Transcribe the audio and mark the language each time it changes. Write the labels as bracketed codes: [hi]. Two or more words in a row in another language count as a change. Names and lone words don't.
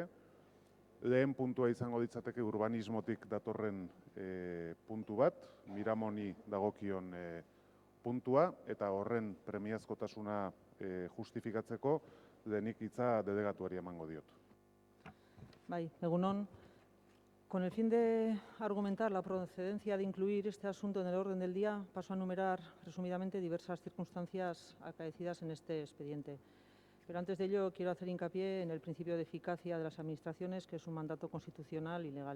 [eu] Lehen puntua izango ditzateke urbanismotik datorren puntu bat, Miramoni dagokion puntua, eta horren premiazkotasuna justifikatzeko denik hitza delegatuari emango diot. Bai, egunon. [es] Con el fin de argumentar la procedencia de incluir este asunto en el orden del día, paso a enumerar resumidamente diversas circunstancias acaecidas en este expediente. Pero antes de ello quiero hacer hincapié en el principio de eficacia de las administraciones, que es un mandato constitucional y legal.